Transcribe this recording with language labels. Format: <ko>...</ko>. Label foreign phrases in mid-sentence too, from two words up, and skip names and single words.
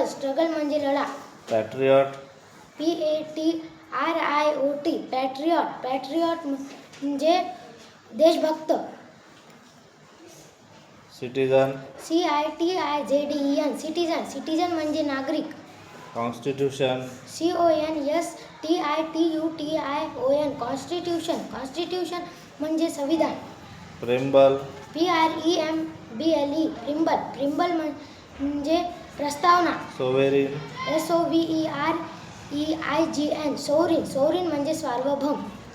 <mr>स्ट्रगल म्हणजे लढा.</mr> <en>patriot, P-A-T-R-I-O-T, पॅट्रियॉट.</en> <mr>पॅट्रियॉट म्हणजे देशभक्त.</mr> <en>citizen, C-I-T-I-Z-E-N, citizen.</en> <mr>सिटिझन म्हणजे नागरिक.</mr> <en>constitution, C-O-N-S-T-I-T-U-T-I-O-N, कॉन्स्टिट्यूशन.</en> <mr>कॉन्स्टिट्यूशन म्हणजे संविधान.</mr> <en>preamble, P-R-E-M-B-L-E, प्रिम्बल.</en> <mr>प्रिम्बल म्हणजे प्रस्तावना.</mr> <en>sovereign, S-O-V-E-R-E-I-G-N, सोवरीन.</en> <mr>सोवरीन म्हणजे सार्वभौम.</mr>